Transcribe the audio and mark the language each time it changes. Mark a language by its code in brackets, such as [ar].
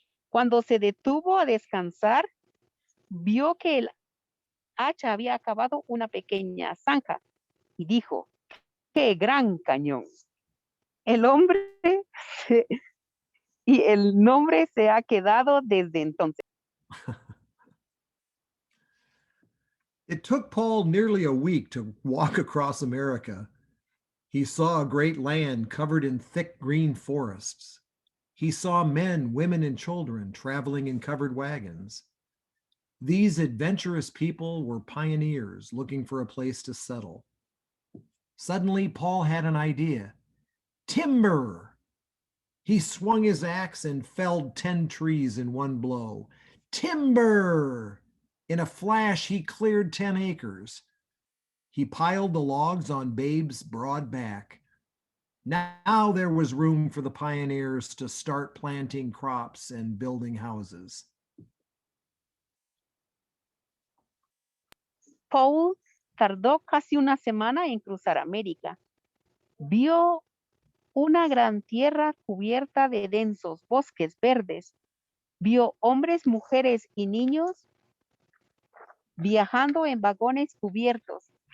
[es] Cuando se detuvo a descansar, vio que el hacha había acabado una pequeña zanja y dijo, ¡qué gran cañón! El hombre y el nombre se ha quedado desde entonces. [en] It took Paul nearly a week to walk across America. He saw a great land covered in thick green forests. He saw men, women, and children traveling in covered wagons. These adventurous people were pioneers looking for a place to settle. Suddenly, Paul had an idea. Timber! He swung his axe and felled 10 trees in one blow. Timber! In a flash, he cleared 10 acres. He piled the logs on Babe's broad back. Now there was room for the pioneers to start planting crops and building houses. [es] Paul tardó casi una semana en cruzar América. Vio una gran tierra cubierta de densos bosques verdes. Vio hombres, mujeres y niños viajando en vagones cubiertos.